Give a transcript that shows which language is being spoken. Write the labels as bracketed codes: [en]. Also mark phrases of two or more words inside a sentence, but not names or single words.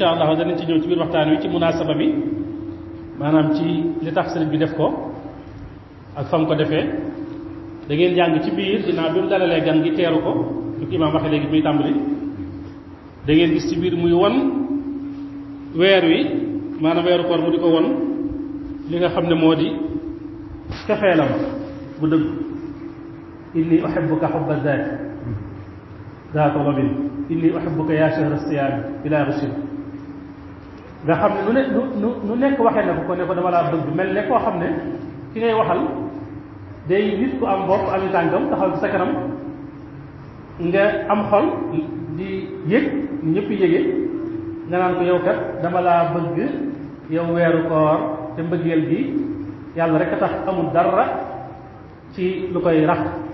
[wo] allah danañ ci ñëw ci biir waxtaan wi ci munaasaba bi maanaam ci li tax sëriñ bi def ko ak fam ko defee da ngeen jàng ci biir dinaa bi mu dalalee gan gi teeru ko lu ko imaam waxee léegi muy tàmbali da ngeen gis ci biir muy won weer wi maanaam weeru koor mu di ko won li nga xam ne moo di cofeelam bu dëgg [ar] إني أحبك حب ذاتي ذات ضمن إني أحبك يا شهر الصيام بلا غش [wo] nga xam ne nu nekk waxee na ko ne ko dama laa bëgg mel ne koo xam ne ki ngay waxal day nit ku am bopp ami tànkam taxaw ci sa kanam nga am xol di yëg ñëpp yëge nga naan ko yow kat dama laa bëgg yow weeru koor te mbëggeel bi yàlla rek a tax amul dara ci lu koy rax